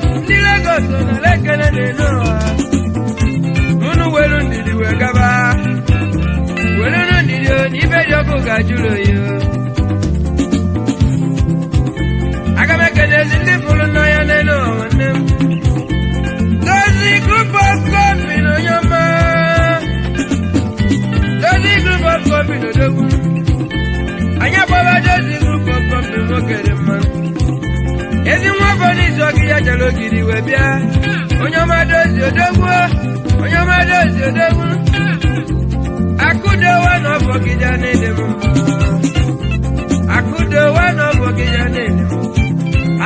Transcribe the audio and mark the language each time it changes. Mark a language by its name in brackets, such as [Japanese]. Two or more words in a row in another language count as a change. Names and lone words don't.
[Igbo] Ndị Lagos nọ n'ala ekele n'elu ụwa. Unu welu ndidi wee gaba. Welu ndidi o, na ibe dị ọkụ ga-ajụrụ oyi o. Aga m ekelezi ndị fụrụ n'anya n'elu ụwa nwanne m. Dozie [English] group of company [Igbo] onye ọma. Dozie [English] group of company [Igbo] odogwu. Anyị agbaba Dozie [English] group of company [Igbo] nwoke dị mma. Ezi nwa afọ n'izu ọgị ya jere ogidi wee bịa. Onye ọma Dozie odogwu. Onye ọma Dozie odogwu. Akụdo wa na ọfọ gị ya na-ede m mma. Akụdo wa na ọfọ gị ya na-ede m mma.